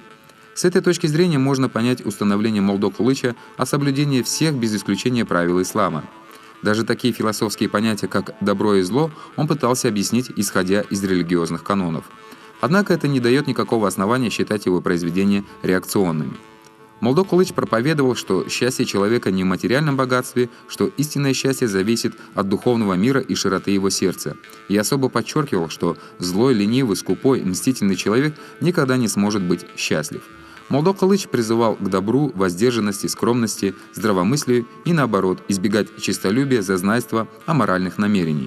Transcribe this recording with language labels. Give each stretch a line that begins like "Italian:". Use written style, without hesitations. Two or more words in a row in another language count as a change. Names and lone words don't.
Russian: С этой точки зрения можно понять установление Молдо Кылыча о соблюдении всех без исключения правил ислама. Даже такие философские понятия, как «добро» и «зло», он пытался объяснить, исходя из религиозных канонов. Однако это не дает никакого основания считать его произведения реакционными. Молдо Кылыч проповедовал, что счастье человека не в материальном богатстве, что истинное счастье зависит от духовного мира и широты его сердца, и особо подчеркивал, что злой, ленивый, скупой, мстительный человек никогда не сможет быть счастлив. Молдо Кылыч призывал к добру, воздержанности, скромности, здравомыслию и, наоборот, избегать честолюбия, зазнайства, аморальных намерений.